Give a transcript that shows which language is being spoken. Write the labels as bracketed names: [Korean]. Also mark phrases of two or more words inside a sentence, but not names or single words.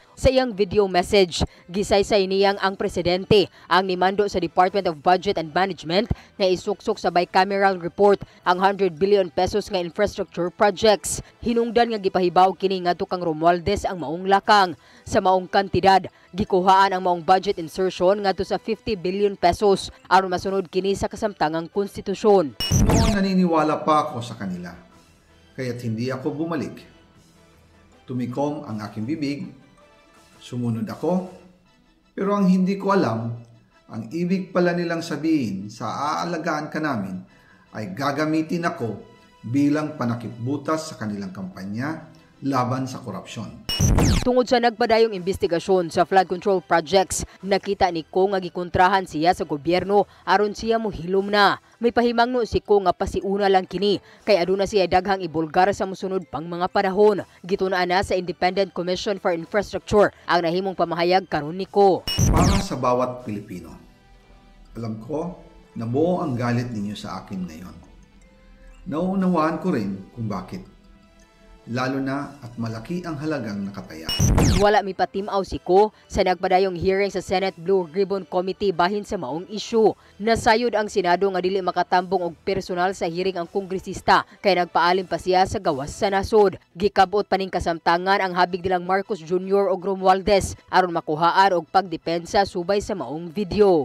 [Cebuano] Sa iyang video message, gisaysay niyang ang Presidente ang nimando sa Department of Budget and Management na isuksok sa [English] bicameral report [Cebuano] ang 100 billion pesos nga [English] infrastructure projects. [Cebuano] Hinungdan nga gipahibaw kini ngadto kang Romualdez ang maong lakang. Sa maong kantidad, gikuhaan ang maong [English] budget insertion [Cebuano] ngadto sa 50 billion pesos aron masunod kini sa kasamtangang konstitusyon. [Filipino] Noon naniniwala pa ako sa kanila, kaya't hindi ako bumalik. Tumikom ang aking bibig, sumunod ako, pero ang hindi ko alam, ang ibig pala nilang sabihin sa aalagaan ka namin ay gagamitin ako bilang panakipbutas sa kanilang kampanya laban sa korupsyon. [Cebuano] Tungod sa nagpadayong investigasyon sa [English] flood control projects, [Cebuano] nakita ni Ko nga gikontrahan siya sa gobyerno aron siya mohilom na. May pahimangno si Ko nga pasiuna lang kini kay aduna siya daghang ibulgar sa mosunod pang mga panahon. Gitunaan na sa Independent Commission for Infrastructure ang nahimong pamahayag karon ni Ko. [Filipino] Para sa bawat Pilipino, alam ko na buo ang galit ninyo sa akin ngayon. Nauunawaan ko rin kung bakit. Lalo na at malaki ang halagang nakataya. [Cebuano] Wala mi patimaw si Ko sa nagpadayong hearing sa Senate Blue Ribbon Committee bahin sa maong issue. Nasayod ang Senado nga dili makatambong og personal sa hearing ang kongresista kay nagpaalim pa siya sa gawas sa nasod. Gikabot paning kasamtangan ang habig nilang Marcos Jr. og Romualdez aron makuhaan og pagdepensa subay sa maong video.